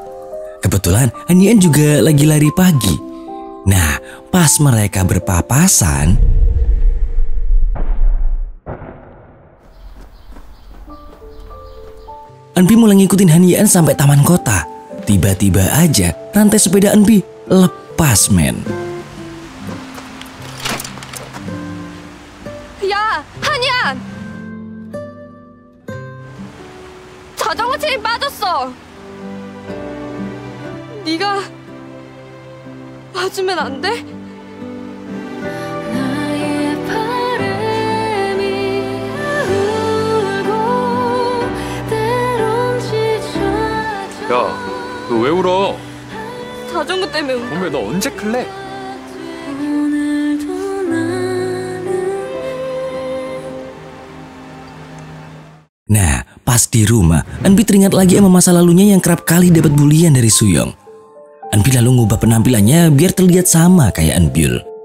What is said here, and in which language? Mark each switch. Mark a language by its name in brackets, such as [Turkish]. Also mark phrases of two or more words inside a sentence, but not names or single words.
[Indonesian] Kebetulan Han Ji-eun juga lagi lari pagi. Nah, pas mereka berpapasan, Eunbi mulai ngikutin Han Ji-eun sampai taman kota. Tiba-tiba aja rantai sepeda Eunbi lepas [Korean] 야, 한이야! 자전거 체인 빠졌어. 네가 봐주면 안 돼? 야, 너 왜 울어? 자전거 때문에 울어. 몸에 너 언제 클래? [Indonesian] Nah, pas di rumah, Eunbi teringat lagi sama masa lalunya yang kerap kali dapat bulian dari Soyoung. Eunbi lalu ngubah penampilannya biar terlihat sama kayak Eunbyul.